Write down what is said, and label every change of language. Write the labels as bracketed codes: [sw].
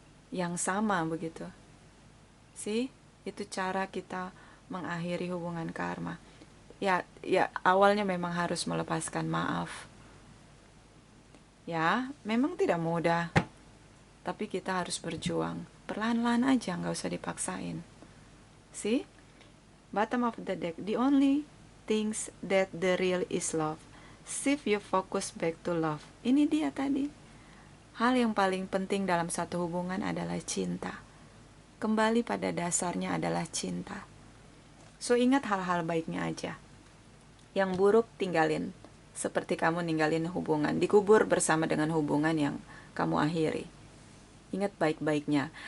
[id] Yang sama begitu. Itu cara kita mengakhiri hubungan karma. Ya, awalnya memang harus melepaskan maaf. Ya, memang tidak mudah. Tapi kita harus berjuang. Perlahan-lahan aja, gak usah dipaksain. [en] Bottom of the deck. The only things that the real is love. Shift your focus back to love. [id] Ini dia tadi. Hal yang paling penting dalam satu hubungan adalah cinta. Kembali pada dasarnya adalah cinta. So ingat hal-hal baiknya aja. Yang buruk tinggalin. Seperti kamu ninggalin hubungan. Dikubur bersama dengan hubungan yang kamu akhiri. Ingat baik-baiknya.